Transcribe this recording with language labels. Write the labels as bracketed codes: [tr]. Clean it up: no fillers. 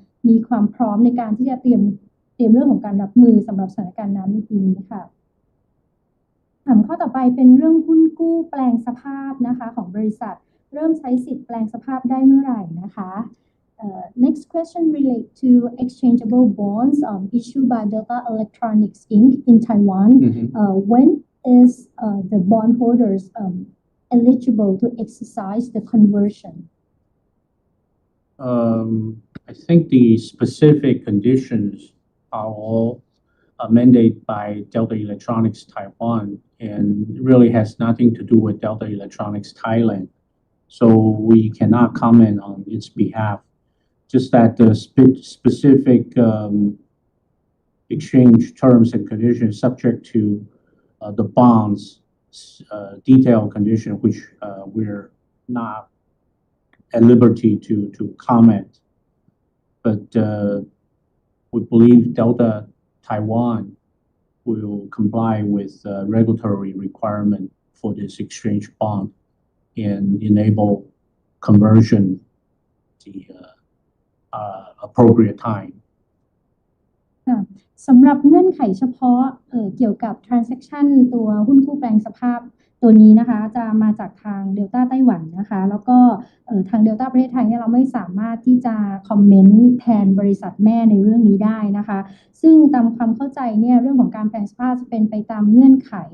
[th] มีความพร้อมในการที่จะเตรียมเรื่องของการรับมือสำหรับสถานการณ์น้ำในปีนี้ค่ะถามข้อต่อไปเป็นเรื่องหุ้นกู้แปลงสภาพนะคะของบริษัทเริ่มใช้สิทธิ์แปลงสภาพได้เมื่อไหร่นะคะ [en] Next question relate to exchangeable bonds issued by Delta Electronics Inc. in Taiwan. When is the bondholders eligible to exercise the conversion? I think the specific conditions are all mandated by Delta Electronics Taiwan and really has nothing to do with Delta Electronics Thailand. So we cannot comment on its behalf. Just that the specific exchange terms and conditions subject to the bonds detailed condition, which we're not at liberty to comment. But we believe Delta Taiwan will comply with regulatory requirement for this exchange bond and enable conversion the appropriate time. [th] สำหรับเงื่อนไขเฉพาะเกี่ยวกับ transaction ตัวหุ้นกู้แปลงสภาพตัวนี้นะคะจะมาจากทางเดลต้าไต้หวันนะคะแล้วก็ทางเดลต้าประเทศไทยเนี่ยเราไม่สามารถที่จะคอมเมนต์แทนบริษัทแม่ในเรื่องนี้ได้นะคะซึ่งตามความเข้าใจเนี่ยเรื่องของการแปลงสภาพจะเป็นไปตามเงื่อนไข